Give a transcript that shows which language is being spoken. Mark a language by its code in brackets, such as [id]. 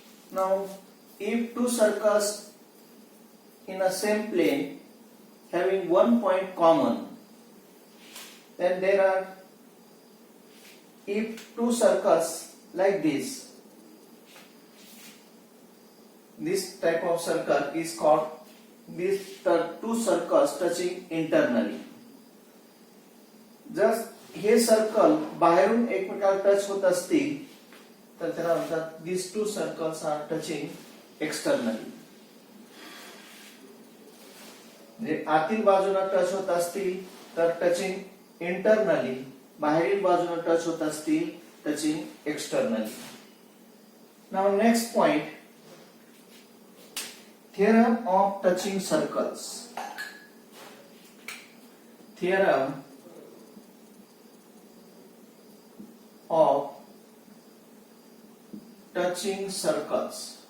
[en] Now if two circles in a same plane having one point common, then there are, if two circles like this type of circle is called these two circles touching internally. [mr] जर हे circle बाहेरून एकमेकाला touch होत असतील तर त्याला म्हणतात [en] these two circles are touching externally. [mr] म्हणजे आतील बाजूला टच होत असतील तर [en] touching internally, [mr] बाहेरील बाजूला टच होत असतील [en] Touching externally. Now next point, theorem of touching circles. Theorem of touching circles.